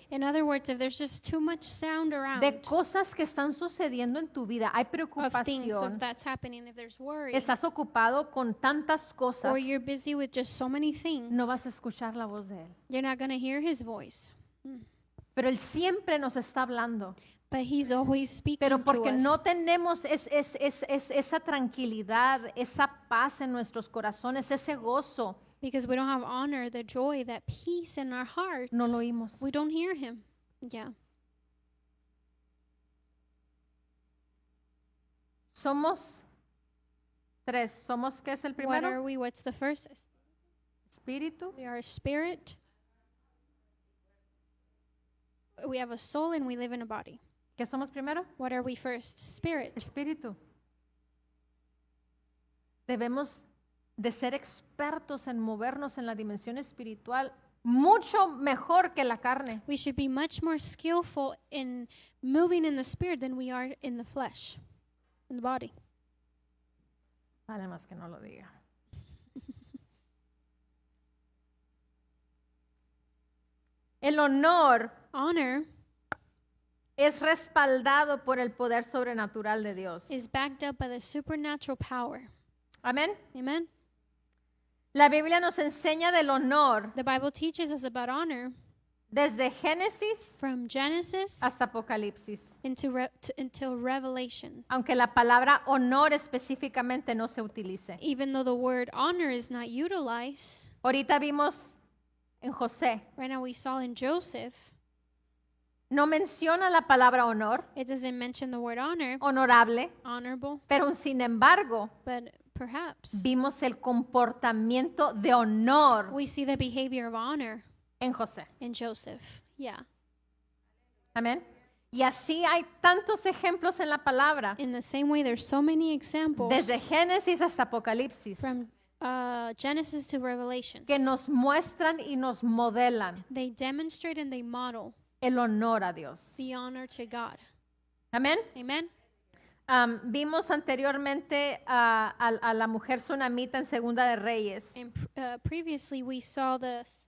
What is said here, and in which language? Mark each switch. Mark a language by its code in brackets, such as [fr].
[en] in other words, if there's just too much sound around [es] de cosas que están sucediendo en tu vida, hay [en] of things [es] preocupación, [en] that's happening, if there's worry, [es] estás ocupado con tantas cosas, [en] or you're busy with just so many things, [es] no vas a escuchar la voz de Él. [en] you're not going to hear his voice. [es] Pero Él siempre nos está hablando. [en] But he's always speaking [es] Pero [en] to [es] porque [en] us. [es] no tenemos esa tranquilidad, esa paz en nuestros corazones, ese gozo, [en] Because we don't have honor, the joy, that peace in our hearts. [es] no lo oímos. [en] We don't hear him. Yeah. [es] Somos tres. ¿Somos qué es el [en] What are [es] primero? [en] we? What's the first? [es] Espíritu, [en] We are a spirit. We have a soul and we live in a body. [es] ¿qué somos primero? [en] What are we first? Spirit. [es] Espíritu. Debemos de ser expertos en movernos en la dimensión espiritual mucho mejor que la carne. [en] We should be much more skillful in moving in the spirit than we are in the flesh, in the body. [es] Vale más que no lo diga. El honor [en] Honor [es] es respaldado por el poder sobrenatural de Dios. [en] is backed up by the supernatural power. [es] Amén. [en] Amen. [es] La Biblia nos enseña del honor [en] The Bible teaches us about honor [es] desde Génesis [en] from Genesis [es] hasta Apocalipsis. [en] until Revelation. [es] Aunque la palabra honor específicamente no se utilice. [en] Even though the word honor is not utilized, [es] Ahorita vimos en José, [en] right now we saw in Joseph, [es] no menciona la palabra honor, [en] it doesn't mention the word honor, [es] honorable, [en] honorable, [es] pero sin embargo [en] but perhaps [es] vimos el comportamiento de honor [en] we see the behavior of honor [es] en José. [en] in Joseph. Yeah. [es] Amén. Y así hay tantos ejemplos en la palabra, [en] In the same way, there's so many examples [es] desde Génesis hasta Apocalipsis, [en] from Genesis to Revelation. [es] que nos muestran y nos modelan [en] They demonstrate and they model [es] el honor a Dios. [en] the honor to God. [es] Amén. [en] Amen. [es] Vimos anteriormente a la mujer sunamita en Segunda de Reyes. [en] And previously, we saw the.